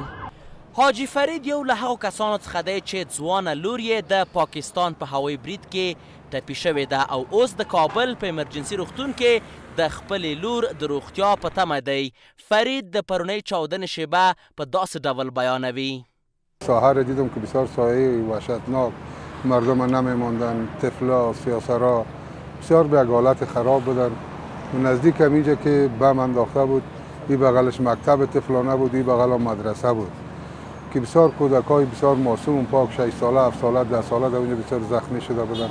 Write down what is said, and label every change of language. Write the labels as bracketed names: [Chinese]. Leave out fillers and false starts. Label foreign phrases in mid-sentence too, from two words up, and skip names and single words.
[Pashto] حاجي فرید یو له هغو کسانو څخه دی چې ځوانه لور یې د پاکستان په هوایي برید کې ټپي شوې ده او اوس د کابل په ایمرجنسي روغتون کې د خپلې لور د روغتیا په تمه دی. فرید د پرونۍ چاودنې شیبه په داسې ډول بیانوي. [Persian] ساحه را دیدم که بسیار سایه وحشتناک، مردم نمیماندن، طفلا، سیاسرا بسیار به یک حالت خراب بودن. نزدیک اینجا که بم انداخته بود، این بغلش مکتب طفلانه بود، این بغل مدرسه بود که بسیار کودکای بسیار معصوم پاک 6 ساله 7 ساله 10 ساله در اونجا بسیار زخمی شده بودن.